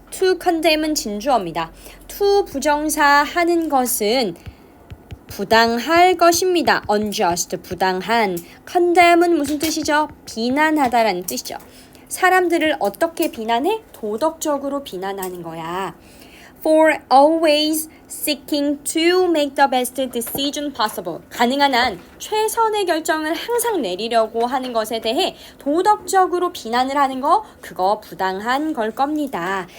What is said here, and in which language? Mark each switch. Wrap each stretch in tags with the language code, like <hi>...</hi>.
<ko>to condemn은 진주어입니다. to 부정사 하는 것은 부당할 것입니다. unjust, 부당한. condemn은 무슨 뜻이죠? 비난하다라는 뜻이죠. 사람들을 어떻게 비난해? 도덕적으로 비난하는 거야.</ko> <en>For always seeking to make the best decision possible.</en> <ko>가능한 한 최선의 결정을 항상 내리려고 하는 것에 대해 도덕적으로 비난을 하는 거, 그거 부당한 걸 겁니다.</ko>